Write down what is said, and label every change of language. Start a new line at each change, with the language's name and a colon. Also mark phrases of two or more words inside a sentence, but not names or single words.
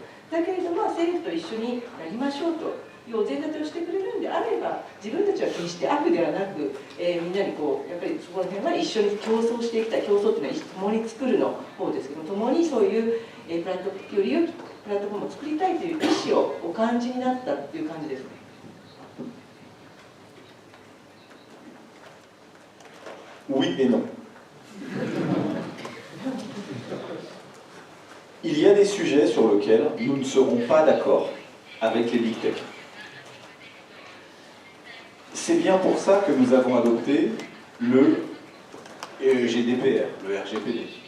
Japanese: だけれども政府と一緒にやりましょうというお膳立てをしてくれるんであれば、自分たちは決して悪ではなく、みんなにやっぱりそこら辺は一緒に競争していきたい。競争というのは共に作るの方ですけども、共にそういう、より良いプラットフォームを作りたいという意思をお感じになったという感じですね。
French: Oui et non. Il y a des sujets sur lesquels nous ne serons pas d'accord avec les
English: big tech.
French: C'est bien pour ça que nous avons adopté le GDPR, le RGPD.